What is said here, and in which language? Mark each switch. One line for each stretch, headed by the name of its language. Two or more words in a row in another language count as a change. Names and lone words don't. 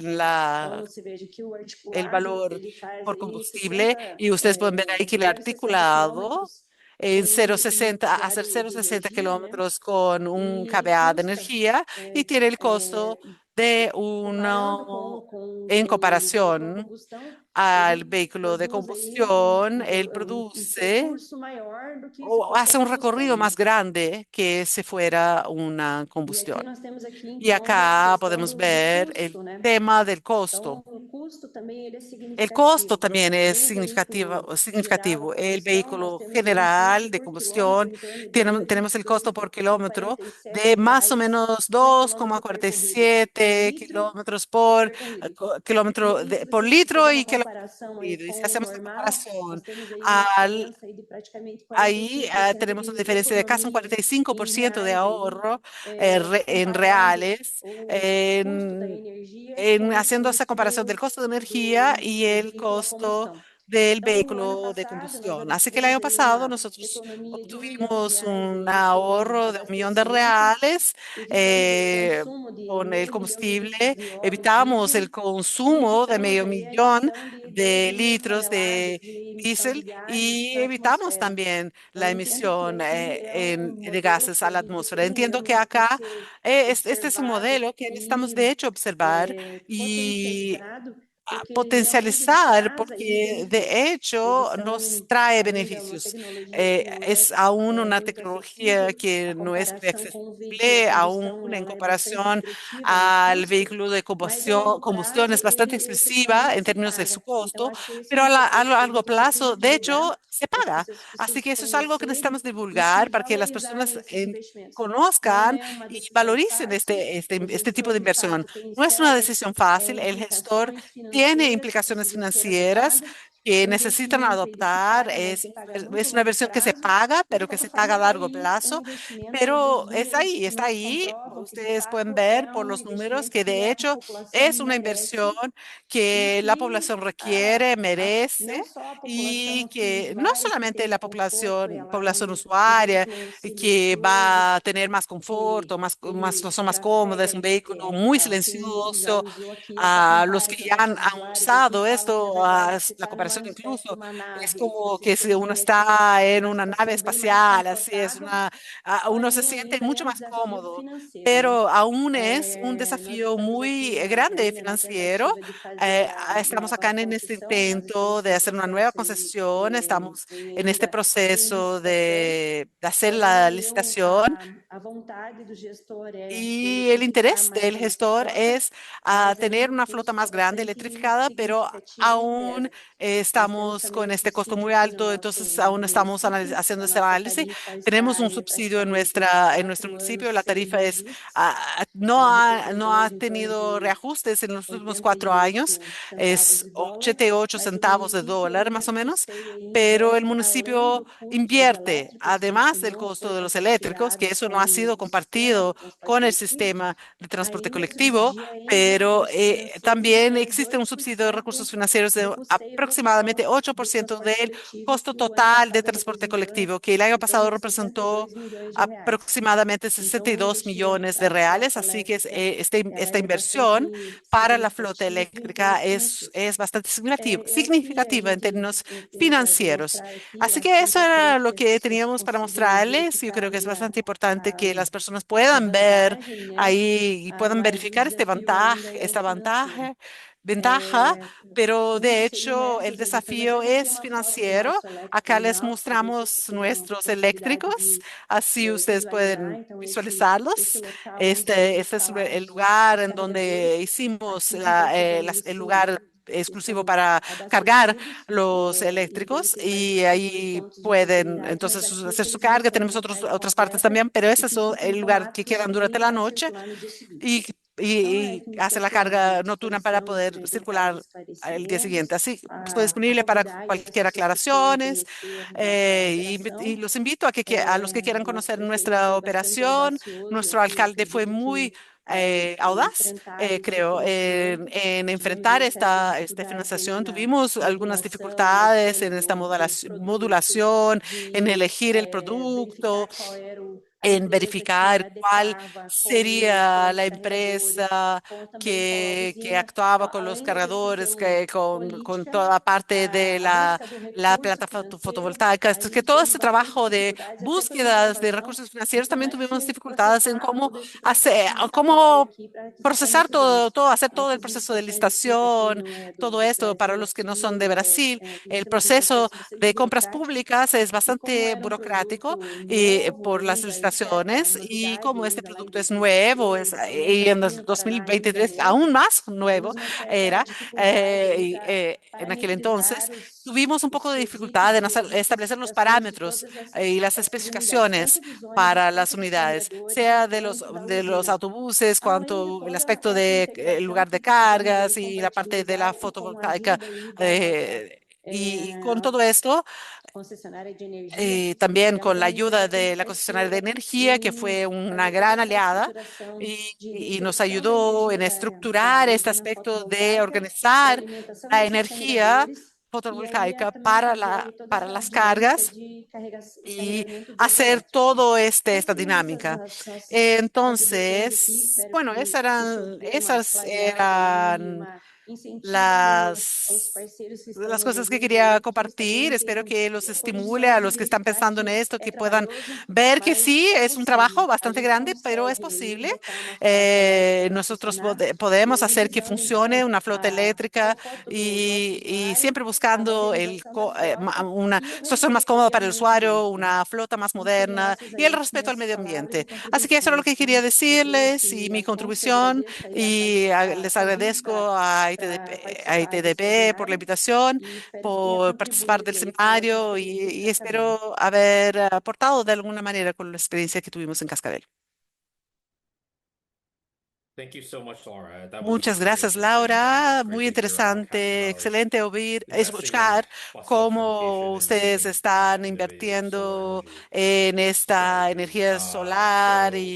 Spanish: el valor por combustible y ustedes pueden ver ahí que el articulado en 0,60, hacer 0,60 kilómetros con un kVA de energía y tiene el costo de uno en comparación al
Portuguese: ele
Spanish: vehículo de
Portuguese: produz aí um,
Spanish: combustión,
Portuguese: um,
Spanish: él
Portuguese: um
Spanish: produce
Portuguese: percurso maior do que se o fosse a
Spanish: hace un recorrido
Portuguese: combustão.
Spanish: más grande que si fuera una
Portuguese: E
Spanish: combustión.
Portuguese: aqui nós temos aqui,
Spanish: Y
Portuguese: então, a
Spanish: acá
Portuguese: questão
Spanish: podemos
Portuguese: do
Spanish: ver el
Portuguese: custo, né?
Spanish: tema del
Portuguese: Então,
Spanish: costo.
Portuguese: o custo também ele é
Spanish: El costo
Portuguese: significativo.
Spanish: también es
Portuguese: Um veículo geral a
Spanish: significativo. El
Portuguese: combustão, nós
Spanish: vehículo
Portuguese: temos aí um custo
Spanish: general de
Portuguese: por quilômetro
Spanish: combustión,
Portuguese: em torno de
Spanish: tenemos el costo por kilómetro de
Portuguese: 2,47
Spanish: más o
Portuguese: reais
Spanish: menos
Portuguese: por quilômetro percorrido, por
Spanish: 2,47
Portuguese: litro
Spanish: kilómetros por
Portuguese: percorrido. E
Spanish: kilómetro
Portuguese: aí, se
Spanish: por
Portuguese: você fizer
Spanish: litro y
Portuguese: uma
Spanish: kilómetro
Portuguese: comparação aí
Spanish: percorrido. Y si
Portuguese: com o
Spanish: hacemos la
Portuguese: normal, nós
Spanish: comparación
Portuguese: temos aí uma
Spanish: al
Portuguese: diferença aí de praticamente
Spanish: ahí
Portuguese: 45%
Spanish: tenemos una
Portuguese: de
Spanish: diferencia de casi un
Portuguese: economia em
Spanish: 45% de
Portuguese: reais aí,
Spanish: ahorro en
Portuguese: comparando
Spanish: reales
Portuguese: o custo da energia com esse
Spanish: haciendo esa
Portuguese: custo
Spanish: comparación del costo de energía y
Portuguese: do
Spanish: el
Portuguese: veículo a
Spanish: costo
Portuguese: combustão.
Spanish: del
Portuguese: Então, no ano
Spanish: vehículo de
Portuguese: passado, nós
Spanish: combustión. Así que el
Portuguese: obtivemos
Spanish: año
Portuguese: aí
Spanish: pasado
Portuguese: uma
Spanish: nosotros
Portuguese: economia de
Spanish: obtuvimos
Portuguese: R$ 1 milhão
Spanish: un
Portuguese: aí com
Spanish: ahorro de 1 millón de
Portuguese: abastecimento
Spanish: reales
Portuguese: evitando o consumo de
Spanish: con el
Portuguese: meio milhão de litros
Spanish: combustible.
Portuguese: de óleo
Spanish: Evitamos el
Portuguese: diesel e
Spanish: consumo de
Portuguese: evitamos
Spanish: medio
Portuguese: aí a
Spanish: millón
Portuguese: emissão de 10
Spanish: de
Portuguese: mil
Spanish: litros
Portuguese: toneladas
Spanish: de
Portuguese: de emissão de
Spanish: diésel
Portuguese: gases
Spanish: y
Portuguese: na
Spanish: evitamos
Portuguese: atmosfera.
Spanish: también
Portuguese: Então,
Spanish: la
Portuguese: entendo que
Spanish: emisión
Portuguese: aqui é um
Spanish: de
Portuguese: modelo
Spanish: gases
Portuguese: que
Spanish: a
Portuguese: a
Spanish: la
Portuguese: gente
Spanish: atmósfera.
Portuguese: tem
Spanish: Entiendo que
Portuguese: realmente que
Spanish: acá
Portuguese: ser
Spanish: este es un
Portuguese: observado
Spanish: modelo que necesitamos de
Portuguese: e
Spanish: hecho observar y
Portuguese: potencializado, porque
Spanish: potencializar
Portuguese: ele traz aí
Spanish: porque
Portuguese: benefícios.
Spanish: de
Portuguese: Eles
Spanish: hecho nos
Portuguese: são
Spanish: trae
Portuguese: ainda uma
Spanish: beneficios.
Portuguese: tecnologia que não é
Spanish: Es aún una
Portuguese: muito
Spanish: tecnología
Portuguese: acessível. A
Spanish: que no es muy
Portuguese: comparação com o veículo a
Spanish: accesible, aún
Portuguese: combustão,
Spanish: en
Portuguese: ela é bastante
Spanish: comparación
Portuguese: expressiva no
Spanish: al
Portuguese: custo,
Spanish: vehículo de
Portuguese: mas a longo
Spanish: combustión,
Portuguese: prazo
Spanish: es bastante
Portuguese: ele
Spanish: expresiva
Portuguese: efetivamente
Spanish: en
Portuguese: se
Spanish: términos de
Portuguese: paga.
Spanish: su
Portuguese: Então,
Spanish: costo,
Portuguese: acho que esse é
Spanish: pero
Portuguese: um
Spanish: a
Portuguese: importante
Spanish: largo
Portuguese: ponto que a gente
Spanish: plazo,
Portuguese: precisa
Spanish: de
Portuguese: divulgar
Spanish: hecho, se
Portuguese: para que
Spanish: paga.
Portuguese: as pessoas
Spanish: Así que eso es algo que
Portuguese: conhecerem
Spanish: necesitamos
Portuguese: e se
Spanish: divulgar para que las
Portuguese: valorizarem
Spanish: personas
Portuguese: esses investimentos. Não
Spanish: conozcan
Portuguese: é uma
Spanish: y
Portuguese: decisão
Spanish: valoricen
Portuguese: fácil,
Spanish: este tipo
Portuguese: porque
Spanish: de
Portuguese: de
Spanish: inversión.
Portuguese: fato tem
Spanish: No es una
Portuguese: certas
Spanish: decisión fácil. El gestor
Portuguese: implicações
Spanish: tiene
Portuguese: financeiras que
Spanish: implicaciones
Portuguese: precisam ser
Spanish: financieras
Portuguese: adotadas.
Spanish: que
Portuguese: O
Spanish: necesitan
Portuguese: investimento ele se
Spanish: adoptar.
Portuguese: paga, mas se paga a muito
Spanish: Es una
Portuguese: longo
Spanish: versión que se
Portuguese: prazo,
Spanish: paga,
Portuguese: mas de
Spanish: pero que se
Portuguese: qualquer forma
Spanish: paga a
Portuguese: está
Spanish: largo
Portuguese: aí um
Spanish: plazo.
Portuguese: investimento e os
Spanish: Pero
Portuguese: números
Spanish: está
Portuguese: nos
Spanish: ahí.
Portuguese: comprovam que de
Spanish: Ustedes pueden
Portuguese: fato
Spanish: ver
Portuguese: é
Spanish: por
Portuguese: um
Spanish: los números
Portuguese: investimento
Spanish: que
Portuguese: que
Spanish: de
Portuguese: a
Spanish: hecho
Portuguese: população
Spanish: es una inversión
Portuguese: merece e
Spanish: que la
Portuguese: que
Spanish: población requiere, merece,
Portuguese: não só a
Spanish: y
Portuguese: população que
Spanish: que no
Portuguese: vai
Spanish: solamente
Portuguese: ter
Spanish: la
Portuguese: conforto, ela
Spanish: población
Portuguese: um, por
Spanish: usuaria,
Portuguese: exemplo, um
Spanish: que
Portuguese: silencioso,
Spanish: va a tener más
Portuguese: que
Spanish: confort, una
Portuguese: ele
Spanish: situación más cómoda, es
Portuguese: trafega
Spanish: un
Portuguese: no
Spanish: vehículo
Portuguese: ETR e
Spanish: muy
Portuguese: tal. Quem já
Spanish: silencioso.
Portuguese: usou aqui essa
Spanish: A los que
Portuguese: comparação,
Spanish: ya
Portuguese: nossos
Spanish: han
Portuguese: usuários aqui
Spanish: usado
Portuguese: falam que, na
Spanish: esto,
Portuguese: verdade, você
Spanish: la
Portuguese: está numa
Spanish: comparación
Portuguese: espécie de
Spanish: incluso
Portuguese: uma
Spanish: es
Portuguese: nave, se
Spanish: como
Portuguese: você
Spanish: que si uno
Portuguese: subir aqui
Spanish: está en
Portuguese: numa
Spanish: una nave
Portuguese: situação bem mais
Spanish: espacial, así es
Portuguese: confortável,
Spanish: uno se
Portuguese: porém
Spanish: siente
Portuguese: ainda é
Spanish: mucho
Portuguese: um
Spanish: más
Portuguese: desafio
Spanish: cómodo,
Portuguese: financeiro, né?
Spanish: pero aún es un
Portuguese: Nós
Spanish: desafío
Portuguese: estamos
Spanish: muy
Portuguese: aqui
Spanish: grande
Portuguese: ainda na
Spanish: financiero.
Portuguese: tentativa de fazer a
Spanish: Estamos acá
Portuguese: nova
Spanish: en este
Portuguese: concessão, nós
Spanish: intento
Portuguese: estamos
Spanish: de
Portuguese: no
Spanish: hacer una nueva
Portuguese: processo aí
Spanish: concesión, estamos
Portuguese: de
Spanish: en este
Portuguese: ainda de
Spanish: proceso
Portuguese: licitação,
Spanish: de hacer la
Portuguese: porém
Spanish: licitación.
Portuguese: a vontade do gestor é ele
Spanish: Y el
Portuguese: triplicar
Spanish: interés del
Portuguese: mais a nossa
Spanish: gestor
Portuguese: frota,
Spanish: es
Portuguese: mas
Spanish: tener
Portuguese: ainda o
Spanish: una flota
Portuguese: custo é
Spanish: más grande
Portuguese: bastante
Spanish: electrificada, pero
Portuguese: significativo e
Spanish: aún
Portuguese: pesa. Nós temos
Spanish: estamos
Portuguese: também
Spanish: con
Portuguese: um
Spanish: este costo
Portuguese: subsídio
Spanish: muy
Portuguese: aqui no
Spanish: alto,
Portuguese: nosso
Spanish: entonces aún estamos
Portuguese: município,
Spanish: haciendo
Portuguese: a
Spanish: ese
Portuguese: nossa
Spanish: análisis.
Portuguese: tarifa
Spanish: Tenemos
Portuguese: está
Spanish: un
Portuguese: aí
Spanish: subsidio
Portuguese: praticamente
Spanish: en nuestro
Portuguese: 4 anos
Spanish: municipio, la
Portuguese: sem
Spanish: tarifa es,
Portuguese: reajustes,
Spanish: no ha
Portuguese: representa em torno
Spanish: tenido
Portuguese: de
Spanish: reajustes en los últimos 4 años,
Portuguese: 88 centavos
Spanish: es
Portuguese: de dólar,
Spanish: 88
Portuguese: mas o
Spanish: centavos de
Portuguese: município
Spanish: dólar
Portuguese: ainda
Spanish: más o menos,
Portuguese: custeia e
Spanish: pero el
Portuguese: investe além
Spanish: municipio
Portuguese: do custo de
Spanish: invierte,
Portuguese: elétricos, que isso
Spanish: además del
Portuguese: não
Spanish: costo
Portuguese: foi
Spanish: de los eléctricos, que
Portuguese: compartilhado
Spanish: eso no ha
Portuguese: com
Spanish: sido
Portuguese: o sistema de
Spanish: compartido
Portuguese: transporte
Spanish: con el
Portuguese: coletivo,
Spanish: sistema de transporte
Portuguese: ainda
Spanish: colectivo,
Portuguese: subsidia em
Spanish: pero
Portuguese: recursos financeiros em
Spanish: también
Portuguese: torno de
Spanish: existe un subsidio de
Portuguese: 8%
Spanish: recursos financieros de
Portuguese: do custeio
Spanish: aproximadamente
Portuguese: total
Spanish: ocho por
Portuguese: do
Spanish: ciento
Portuguese: transporte
Spanish: del
Portuguese: coletivo,
Spanish: costo
Portuguese: que o ano
Spanish: total de
Portuguese: passado
Spanish: transporte
Portuguese: representou
Spanish: colectivo, que el año
Portuguese: em torno
Spanish: pasado
Portuguese: de
Spanish: representó
Portuguese: 62 milhões de reais.
Spanish: aproximadamente
Portuguese: Então,
Spanish: sesenta
Portuguese: o
Spanish: y dos
Portuguese: investimento
Spanish: millones
Portuguese: para
Spanish: de
Portuguese: a
Spanish: reales,
Portuguese: frota
Spanish: así que
Portuguese: elétrica, ela
Spanish: esta
Portuguese: é
Spanish: inversión
Portuguese: bastante
Spanish: para la flota
Portuguese: significativa em termos
Spanish: eléctrica
Portuguese: financeiros.
Spanish: es bastante
Portuguese: Eu acho que a
Spanish: significativa en
Portuguese: gente
Spanish: términos
Portuguese: tem para
Spanish: financieros.
Portuguese: demonstrar aqui, eu
Spanish: Así
Portuguese: acho
Spanish: que
Portuguese: que é
Spanish: eso era
Portuguese: importante
Spanish: lo
Portuguese: que as
Spanish: que
Portuguese: pessoas
Spanish: teníamos para
Portuguese: consigam
Spanish: mostrarles. Yo
Portuguese: verificar
Spanish: creo que es
Portuguese: aí
Spanish: bastante importante que las personas
Portuguese: a
Spanish: puedan ver
Portuguese: vantagem, né?
Spanish: ahí y puedan
Portuguese: Mas o
Spanish: verificar
Portuguese: desafio ainda é o
Spanish: esta
Portuguese: financeiro.
Spanish: ventaja, pero
Portuguese: Com
Spanish: de hecho el
Portuguese: segmentos, a gente, nós
Spanish: desafío
Portuguese: temos aqui
Spanish: es
Portuguese: uma foto do
Spanish: financiero.
Portuguese: nosso elétrico
Spanish: Acá les
Portuguese: in-house, para vocês que
Spanish: mostramos
Portuguese: tenham
Spanish: nuestros
Portuguese: possibilidade
Spanish: eléctricos, así
Portuguese: de
Spanish: ustedes
Portuguese: visualizar.
Spanish: pueden
Portuguese: Então, esse
Spanish: visualizarlos.
Portuguese: local onde nós
Spanish: Este es el
Portuguese: instalamos
Spanish: lugar
Portuguese: os
Spanish: en donde
Portuguese: carregadores,
Spanish: hicimos
Portuguese: aqui nós tivemos
Spanish: el
Portuguese: esse
Spanish: lugar
Portuguese: a
Spanish: exclusivo
Portuguese: questão
Spanish: para cargar
Portuguese: abastecidos,
Spanish: los
Portuguese: e também
Spanish: eléctricos
Portuguese: tem mais
Spanish: y
Portuguese: outros dois
Spanish: ahí
Portuguese: pontos de
Spanish: pueden
Portuguese: possibilidade, mas
Spanish: entonces
Portuguese: aqui
Spanish: hacer su
Portuguese: aqueles
Spanish: carga.
Portuguese: recebem
Spanish: Tenemos
Portuguese: uma carga
Spanish: otras partes
Portuguese: completa
Spanish: también, pero
Portuguese: e
Spanish: ese es
Portuguese: que
Spanish: el
Portuguese: ficam então
Spanish: lugar que
Portuguese: aptos
Spanish: quedan durante
Portuguese: também
Spanish: la
Portuguese: para
Spanish: noche
Portuguese: circular no dia seguinte.
Spanish: y,
Portuguese: Então, é
Spanish: y
Portuguese: como se
Spanish: hace la
Portuguese: fosse à
Spanish: carga nocturna para
Portuguese: disposição
Spanish: poder
Portuguese: para eventuais
Spanish: circular el día siguiente.
Portuguese: esclarecimentos,
Spanish: Así, estoy disponible para
Portuguese: convidar aí as
Spanish: cualquier
Portuguese: pessoas que queiram
Spanish: aclaraciones
Portuguese: conhecer a nossa
Spanish: y
Portuguese: operação.
Spanish: los invito a a los que quieran
Portuguese: Nosso
Spanish: conocer
Portuguese: prefeito
Spanish: nuestra
Portuguese: foi bastante
Spanish: operación.
Portuguese: audacioso
Spanish: Nuestro
Portuguese: aqui, eu
Spanish: alcalde fue
Portuguese: acredito
Spanish: muy
Portuguese: que ao
Spanish: audaz,
Portuguese: enfrentar esse
Spanish: creo,
Portuguese: financiamento,
Spanish: en
Portuguese: tivemos
Spanish: enfrentar
Portuguese: aí certas
Spanish: esta
Portuguese: dificuldades aí
Spanish: financiación.
Portuguese: na
Spanish: Tuvimos algunas
Portuguese: modulação, na
Spanish: dificultades
Portuguese: escolha
Spanish: en esta
Portuguese: do produto,
Spanish: modulación, en
Portuguese: de
Spanish: elegir el producto.
Portuguese: verificar qual era
Spanish: en verificar
Portuguese: se
Spanish: cuál
Portuguese: adequava
Spanish: sería
Portuguese: com
Spanish: la
Portuguese: os carregadores,
Spanish: empresa
Portuguese: com também
Spanish: que
Portuguese: usina,
Spanish: actuaba con los
Portuguese: além da
Spanish: cargadores,
Portuguese: decisão
Spanish: con
Portuguese: política,
Spanish: toda parte de
Portuguese: a busca do
Spanish: la
Portuguese: recurso
Spanish: planta
Portuguese: financeiro,
Spanish: fotovoltaica.
Portuguese: a
Spanish: Que
Portuguese: gente
Spanish: todo
Portuguese: teve
Spanish: este
Portuguese: bastante
Spanish: trabajo de
Portuguese: dificuldades até para
Spanish: búsquedas de
Portuguese: comprovação
Spanish: recursos
Portuguese: de
Spanish: financieros, también
Portuguese: como é
Spanish: tuvimos
Portuguese: que
Spanish: dificultades en
Portuguese: processava
Spanish: cómo
Portuguese: todo esse
Spanish: hacer,
Portuguese: processo licitatório
Spanish: cómo
Portuguese: aqui para que se
Spanish: procesar
Portuguese: forneça luz.
Spanish: hacer todo el
Portuguese: Nossas
Spanish: proceso de
Portuguese: licitações aqui, para quem
Spanish: licitación,
Portuguese: não é
Spanish: todo
Portuguese: do
Spanish: esto para
Portuguese: Brasil
Spanish: los que no
Portuguese: aqui,
Spanish: son de Brasil.
Portuguese: nós
Spanish: El
Portuguese: temos um
Spanish: proceso
Portuguese: processo bastante
Spanish: de compras
Portuguese: burocrático.
Spanish: públicas es
Portuguese: E como
Spanish: bastante
Portuguese: era um
Spanish: burocrático
Portuguese: produto novo
Spanish: por las
Portuguese: ainda, etc.,
Spanish: licitaciones, y
Portuguese: novidade
Spanish: como este
Portuguese: ainda lá em
Spanish: producto es nuevo,
Portuguese: 2022,
Spanish: y en el 2021,
Portuguese: Paraná ainda
Spanish: 2023
Portuguese: novo,
Spanish: aún más nuevo
Portuguese: tivemos uma certa
Spanish: era,
Portuguese: dificuldade aí para
Spanish: en aquel entonces,
Portuguese: requisitar
Spanish: tuvimos un poco
Portuguese: os
Spanish: de dificultad
Portuguese: requisitos
Spanish: en
Portuguese: e as
Spanish: establecer los
Portuguese: especificações de
Spanish: parámetros
Portuguese: todas
Spanish: y las
Portuguese: essas unidades,
Spanish: especificaciones
Portuguese: tanto dos ônibus,
Spanish: para las
Portuguese: quanto dos
Spanish: unidades,
Portuguese: carregadores,
Spanish: sea
Portuguese: quanto da
Spanish: de los
Portuguese: usina.
Spanish: autobuses,
Portuguese: Além de
Spanish: cuanto el
Portuguese: toda
Spanish: aspecto
Portuguese: essa
Spanish: de el
Portuguese: integração
Spanish: lugar de
Portuguese: que precisamos aí
Spanish: cargas y la parte de la
Portuguese: compatibilizar e com a
Spanish: fotovoltaica.
Portuguese: ajuda aí da
Spanish: eh, y con todo esto,
Portuguese: concessionária de energia,
Spanish: también con
Portuguese: tivemos
Spanish: la
Portuguese: aí um
Spanish: ayuda
Portuguese: projeto
Spanish: de la concesionaria de
Portuguese: empreiteiro
Spanish: energía, que
Portuguese: em
Spanish: fue una
Portuguese: fazer toda
Spanish: gran
Portuguese: essa
Spanish: aliada
Portuguese: estruturação
Spanish: y,
Portuguese: de
Spanish: y nos
Portuguese: recepção da
Spanish: ayudó
Portuguese: energia
Spanish: en
Portuguese: da
Spanish: estructurar este
Portuguese: usina
Spanish: aspecto de
Portuguese: fotovoltaica, para
Spanish: organizar
Portuguese: alimentação
Spanish: la
Portuguese: desses
Spanish: energía
Portuguese: carregadores, e aí
Spanish: fotovoltaica
Portuguese: também fazer aí toda
Spanish: para
Portuguese: essa
Spanish: las
Portuguese: dinâmica
Spanish: cargas
Portuguese: de
Spanish: y
Portuguese: carregamento dos
Spanish: hacer
Portuguese: elétricos.
Spanish: todo
Portuguese: Então,
Spanish: esta
Portuguese: seriam essas
Spanish: dinámica.
Portuguese: as nossas contribuições aqui.
Spanish: Entonces,
Portuguese: Espero
Spanish: bueno,
Portuguese: que o senhor dê uma
Spanish: esas
Portuguese: clareada aí,
Spanish: eran
Portuguese: uma incentivo aos
Spanish: las,
Portuguese: parceiros que estão
Spanish: las
Portuguese: nos
Spanish: cosas que
Portuguese: ouvindo
Spanish: quería
Portuguese: aí, que eles também
Spanish: compartir. Espero
Portuguese: tenham
Spanish: que los estimule a
Portuguese: condições
Spanish: de los que están
Portuguese: verificar
Spanish: pensando en
Portuguese: que
Spanish: esto,
Portuguese: é
Spanish: que puedan
Portuguese: trabalhoso,
Spanish: ver que sí,
Portuguese: mas é
Spanish: es un trabajo
Portuguese: possível. A
Spanish: bastante
Portuguese: gente
Spanish: grande, pero es
Portuguese: consegue aí
Spanish: posible.
Portuguese: botar uma frota elétrica para
Spanish: Nosotros
Portuguese: funcionar, e
Spanish: podemos
Portuguese: aí
Spanish: hacer que
Portuguese: visando
Spanish: funcione
Portuguese: então
Spanish: una flota
Portuguese: o
Spanish: eléctrica,
Portuguese: conforto do nosso
Spanish: y
Portuguese: usuário,
Spanish: siempre
Portuguese: a
Spanish: buscando
Portuguese: modernização da frota
Spanish: una
Portuguese: e o
Spanish: situación más cómoda para el
Portuguese: reaproveitamento
Spanish: usuario,
Portuguese: mesmo.
Spanish: una flota más
Portuguese: Então, seriam
Spanish: moderna
Portuguese: essas
Spanish: y el
Portuguese: aí
Spanish: respeto al
Portuguese: minhas
Spanish: medio
Portuguese: palavras e
Spanish: ambiente. Así que eso era lo que
Portuguese: contribuições.
Spanish: quería
Portuguese: Eu creio
Spanish: decirles y
Portuguese: que
Spanish: mi
Portuguese: a Conce
Spanish: contribución,
Portuguese: agradece aí
Spanish: y les
Portuguese: a
Spanish: agradezco
Portuguese: vinda
Spanish: a
Portuguese: para participar desse
Spanish: ITDP por la
Portuguese: webinário
Spanish: invitación,
Portuguese: e espero que tenha
Spanish: por participar del
Portuguese: contribuído aí com a nossa
Spanish: seminario,
Portuguese: experiência de
Spanish: y
Portuguese: Cascavel.
Spanish: espero haber aportado de alguna manera con la experiencia que tuvimos en Cascabel.
English: Thank you so much, Laura. That was
Spanish: Muchas
English: very
Spanish: gracias,
English: interesting.
Spanish: Laura.
English: It's great
Spanish: Muy
English: to hear how
Spanish: interesante,
English: Cascabel is
Spanish: excelente
English: investing in
Spanish: escuchar
English: bus
Spanish: cómo
English: electrification and
Spanish: ustedes
English: using
Spanish: están
English: innovative solar
Spanish: invirtiendo
English: energy
Spanish: en esta
English: strategies.
Spanish: energía solar
English: So